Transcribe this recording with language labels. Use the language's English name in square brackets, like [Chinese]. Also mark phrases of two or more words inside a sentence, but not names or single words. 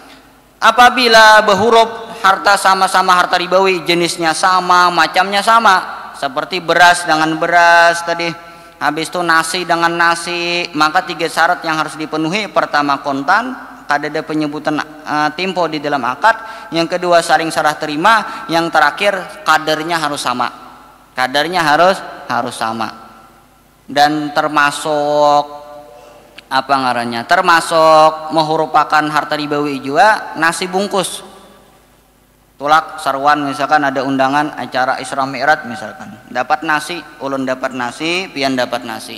[Indonesian] Apabila berhuruf harta sama-sama harta ribawi, jenisnya sama, macamnya sama, seperti beras dengan beras tadi, habis itu nasi dengan nasi, maka 3 syarat yang harus dipenuhi. Pertama kontan, kada ada penyebutan tempo di dalam akad. Yang kedua saling serah terima. Yang terakhir kadarnya harus sama. Kadarnya harus sama. [Banjar] Dan termasuk apa ngarannya? [Indonesian] Termasuk menghurupakan harta ribawi juga nasi bungkus. [Banjar] Tulak sarwan misalkan ada undangan acara Isra Mi'raj misalkan. Dapat nasi, ulun dapat nasi, pian dapat nasi.